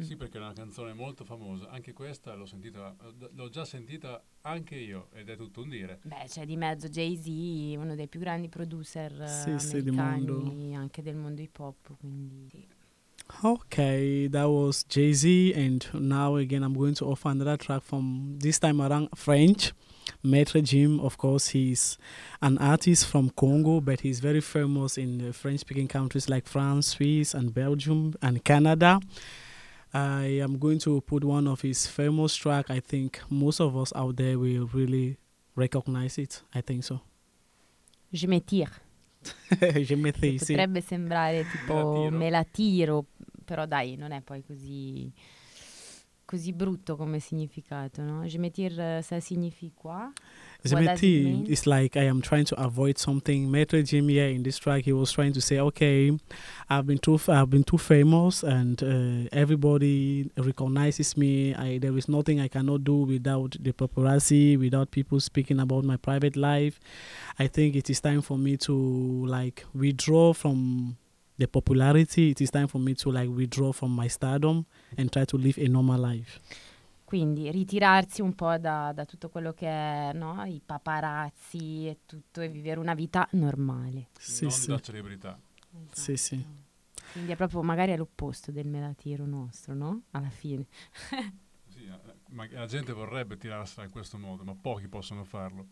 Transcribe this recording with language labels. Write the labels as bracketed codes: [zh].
[it] Sì, perché è una canzone molto famosa, anche questa l'ho già sentita anche io, ed è tutto un dire. Beh, c'è di mezzo Jay-Z, uno dei più grandi producer americani, anche del mondo hip hop, quindi sì. [en] Ok, that was Jay-Z, and now again I'm going to offer another track from this time around French. Maître Jim, of course, he's an artist from Congo, but he's very famous in French-speaking countries like France, Swiss, and Belgium, and Canada. I am going to put one of his famous tracks. I think most of us out there will really recognize it. I think so. [fr] Je me tire. Je me tire, [it] sì. Potrebbe sembrare tipo me la tiro, però dai, non è poi così brutto come significato, no? [fr] Je me tire, ça signifie quoi? Je me tire, [en] it's like I am trying to avoid something. Maître Jim, yeah, in this track, he was trying to say, okay, I've been too famous, and everybody recognizes me. There is nothing I cannot do without the paparazzi, without people speaking about my private life. I think it is time for me to, like, withdraw from the popularity, it is time for me to, like, withdraw from my stardom and try to live a normal life. [it] Quindi ritirarsi un po' da tutto quello che è, no, i paparazzi e tutto, e vivere una vita normale. Sì, non sì. Da celebrità. Esatto. Sì, sì. Quindi è proprio magari all'opposto del melatiro nostro, no? Alla fine. Sì, ma la gente vorrebbe tirarsela in questo modo, ma pochi possono farlo.